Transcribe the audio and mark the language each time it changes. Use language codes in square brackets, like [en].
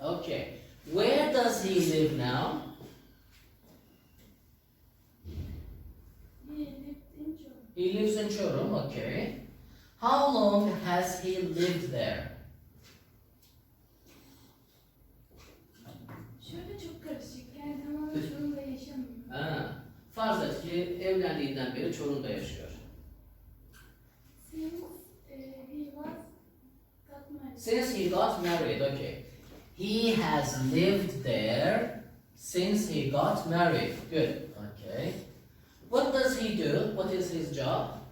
[en] Okay. Where does he live now? He lived in China. He lives in Çorum. Okay. How long has he lived there? [tr] Şöyle çok karışık. Yani tamamen Çorum'da yaşamıyor. Ha. Farz et ki evlendiğinden beri Çorum'da yaşıyor. [en] Since he was got married. Since he got married, okay. He has lived there since he got married. Good. Okay. What does he do? What is his job?